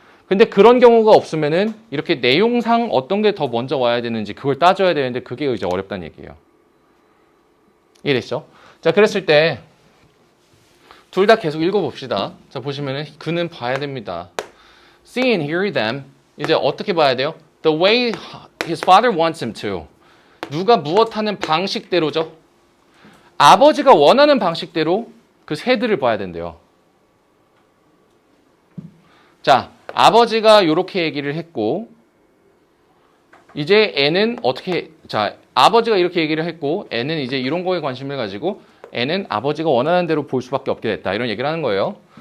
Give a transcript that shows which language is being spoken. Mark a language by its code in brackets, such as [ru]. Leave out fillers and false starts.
[ko] 근데 그런 경우가 없으면은 이렇게 내용상 어떤 게 더 먼저 와야 되는지 그걸 따져야 되는데 그게 이제 어렵다는 얘기예요. 이해되시죠? 자, 그랬을 때 둘 다 계속 읽어봅시다. 자, 보시면은 그는 봐야 됩니다. [en] See and hear them. [ko] 이제 어떻게 봐야 돼요? [en] The way his father wants him to. [ko] 누가 무엇하는 방식대로죠. 아버지가 원하는 방식대로 그 새들을 봐야 된대요. 자, 아버지가 이렇게 얘기를 했고 이제 애는 어떻게 아버지가 이렇게 얘기를 했고 애는 이제 이런 거에 관심을 가지고 애는 아버지가 원하는 대로 볼 수밖에 없게 됐다. 이런 얘기를 하는 거예요.